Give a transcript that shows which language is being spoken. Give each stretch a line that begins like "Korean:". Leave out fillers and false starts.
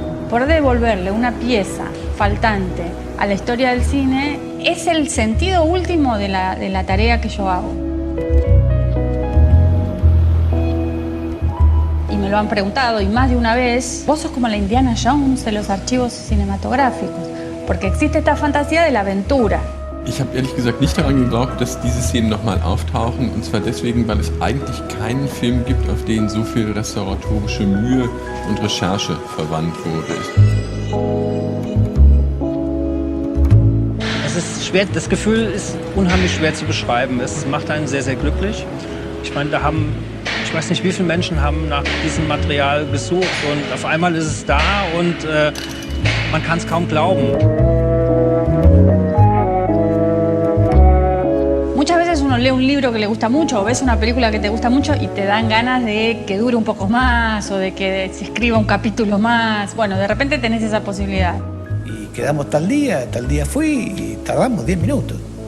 Spanish: Por devolverle una pieza faltante a la historia del cine es el sentido último de la tarea que yo hago. Y me lo han preguntado, y más de una vez, vos sos como la Indiana Jones de los archivos cinematográficos, porque existe esta fantasía de la aventura.
German: Ich habe ehrlich gesagt nicht daran geglaubt, dass diese Szenen nochmal auftauchen, und zwar deswegen, weil es eigentlich keinen Film gibt, auf den so viel restauratorische Mühe und Recherche verwandt wurde. Es ist schwer, das Gefühl ist unheimlich schwer zu beschreiben. Es macht einen sehr, sehr glücklich. Ich meine, ich weiß nicht, wie viele Menschen haben nach diesem Material gesucht und auf einmal ist es da und man kann es kaum glauben.
Spanish: Muchas veces uno lee un libro que le gusta mucho o ves una película que te gusta mucho y te dan ganas de que dure un poco más o de que se escriba un capítulo más. Bueno, de repente tenés esa posibilidad. Y quedamos tal día fui y tardamos 10 minutos.